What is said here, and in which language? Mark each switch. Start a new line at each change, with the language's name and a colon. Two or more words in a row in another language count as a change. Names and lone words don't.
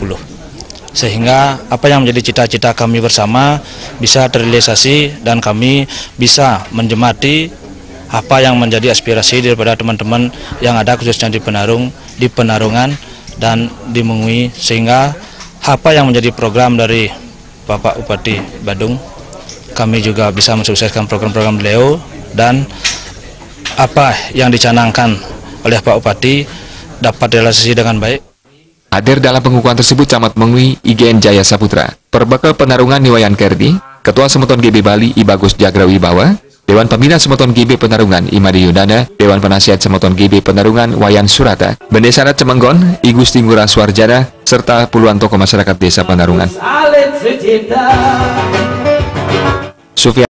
Indonesian: Sehingga apa yang menjadi cita-cita kami bersama bisa terrealisasi dan kami bisa menjemati apa yang menjadi aspirasi daripada teman-teman yang ada khususnya di Penarungan dan di Mengwi, sehingga apa yang menjadi program dari Bapak Bupati Badung kami juga bisa mensukseskan program-program beliau, dan apa yang dicanangkan oleh Pak Bupati dapat realisasi dengan baik. Hadir dalam pengukuhan tersebut Camat Mengwi IGN Jaya Saputra, Perbekal Penarungan Niwayan Kerdi, Ketua Semeton GB Bali I Bagus Jagrawibawa, Dewan Pembina Semeton GB Penarungan Imade Yudana, Dewan Penasihat Semeton GB Penarungan Wayan Surata, Bendesarat Cemenggon I Gusti Ngurah Suarjana, serta puluhan tokoh masyarakat Desa Penarungan.